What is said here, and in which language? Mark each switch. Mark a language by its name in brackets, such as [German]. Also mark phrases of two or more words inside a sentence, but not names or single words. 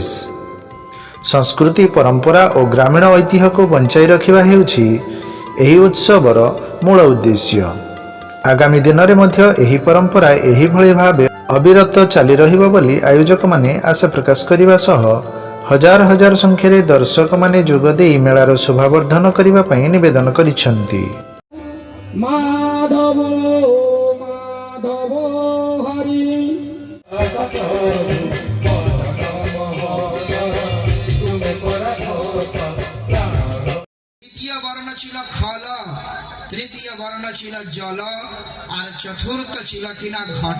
[Odia] ସଂସ୍କୃତି ପରମ୍ପରା ଓ ଗ୍ରାମୀଣ ଐତିହ୍ୟକୁ ବଞ୍ଚାଇ ରଖିବା ହେଉଛି ଏହି ଉତ୍ସବର ମୂଳ ଉଦ୍ଦେଶ୍ୟ। ଆଗାମୀ ଦିନରେ ମଧ୍ୟ ଏହି ପରମ୍ପରା ଏହିଭଳି ଭାବେ ଅବିରତ ଚାଲି ରହିବ ବୋଲି ଆୟୋଜକମାନେ ଆଶା ପ୍ରକାଶ କରିବା ସହ ହଜାର ହଜାର ସଂଖ୍ୟାରେ ଦର୍ଶକମାନେ ଯୋଗଦେଇ ମେଳାର ଶୋଭାବର୍ଦ୍ଧନ କରିବା ପାଇଁ ନିବେଦନ କରିଛନ୍ତି। माधव माधव हरि [Bangla] দ্বিতীয় বর্ণ ছিল খল, তৃতীয় বর্ণ ছিল জল আর চতুর্থ ছিল কিনা ঘট।